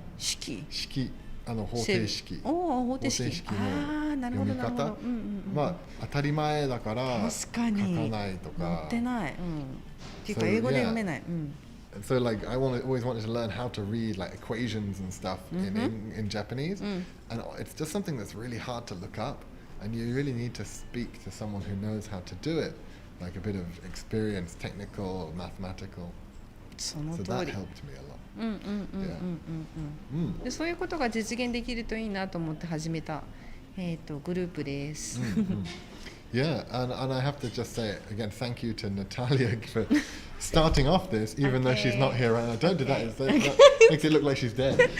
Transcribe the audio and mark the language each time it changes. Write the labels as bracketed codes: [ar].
[ja] 式方程式の読み方、まあ当たり前だから書かないとか。載ってない。っていうか英語で読めない。 [en] So like I always wanted to learn how to read like equations and stuff in Japanese, and it's just something that's really hard to look up, and you really need to speak to someone who knows how to do it, like a bit of experience, technical, mathematical. So that helped me a lot. [ja] でそういうことが実現できるといいなと思って始めたグループです。 [en] Yeah, and I have to just say again, thank you to Natalia for starting off this, even though she's not here right now. Don't do that. That makes it look like she's dead.